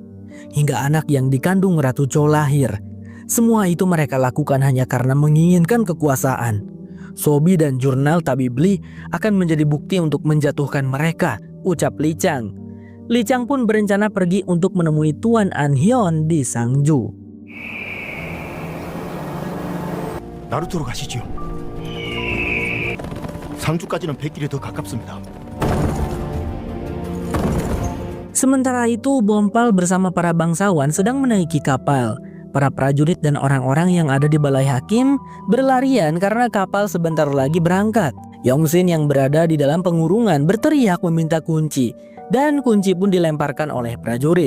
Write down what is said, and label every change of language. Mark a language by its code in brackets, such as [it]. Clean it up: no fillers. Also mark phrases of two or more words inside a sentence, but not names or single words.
[id] Hingga anak yang dikandung Ratu Cho lahir. Semua itu mereka lakukan hanya karena menginginkan kekuasaan. Sobi dan jurnal tabib Li akan menjadi bukti untuk menjatuhkan mereka, ucap Li Chang. Li Chang pun berencana pergi untuk menemui Tuan An Hyon di Sangju. [ko] 나루토로 가시지요. 상주까지는 100길이 더 가깝습니다. [id] Sementara itu, Bompal bersama para bangsawan sedang menaiki kapal. Para prajurit dan orang-orang yang ada di balai hakim berlarian karena kapal sebentar lagi berangkat. Yongsin yang berada di dalam pengurungan berteriak meminta kunci, dan kunci pun dilemparkan oleh prajurit.